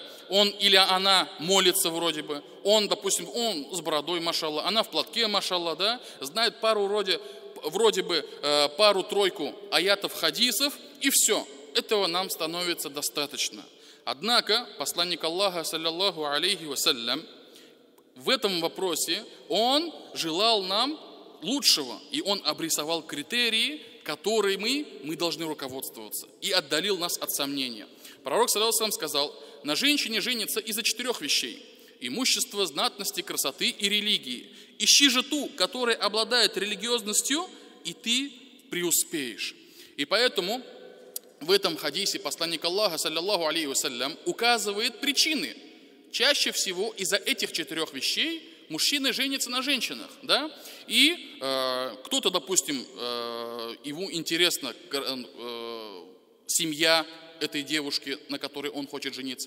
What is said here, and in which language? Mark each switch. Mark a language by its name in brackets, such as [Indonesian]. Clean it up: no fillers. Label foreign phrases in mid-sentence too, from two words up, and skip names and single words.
[Russian] Он или она молится вроде бы, он, допустим, он с бородой, машалла, она в платке, машалла, да? Знает вроде бы пару-тройку аятов, хадисов, и все. Этого нам становится достаточно. Однако посланник Аллаха, [Arabic] صلى الله عليه وسلم, [Russian] в этом вопросе он желал нам лучшего, и он обрисовал критерии, которыми мы должны руководствоваться, и отдалил нас от сомнения. Пророк, [Arabic] صلى الله عليه وسلم, [Russian] сказал: на женщине женится из-за 4 вещей: имущества, знатности, красоты и религии. Ищи же ту, которая обладает религиозностью, и ты преуспеешь. И поэтому в этом хадисе посланник Аллаха, [Arabic] صلى الله عليه وسلم, [Russian] указывает причины. Чаще всего из-за этих 4 вещей мужчины женятся на женщинах, да? И кто-то, допустим, ему интересна семья этой девушки, на которой он хочет жениться.